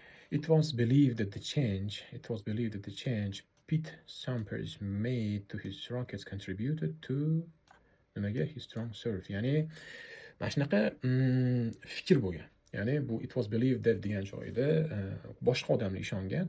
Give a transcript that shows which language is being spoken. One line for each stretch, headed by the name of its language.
English: It was believed that the change Pete Sampras made to his rackets contributed to
Uzbek: nimaga?
English: His strong serve.
Uzbek: Ya'ni mana shunaqa fikr bo'lgan. Ya'ni bu
English: it was believed that
Uzbek: degan joyda boshqa odamlar ishongan.